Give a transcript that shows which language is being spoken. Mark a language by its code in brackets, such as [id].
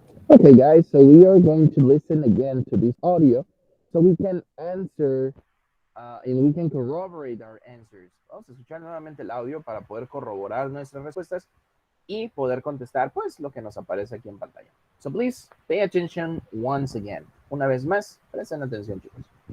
[en] Okay, guys, so we are going to listen again to this audio so we can answer y we can corroborate our answers. [es] Vamos a escuchar nuevamente el audio para poder corroborar nuestras respuestas y poder contestar pues lo que nos aparece aquí en pantalla. [en] So please pay attention once again. [es] Una vez más, presten atención, chicos.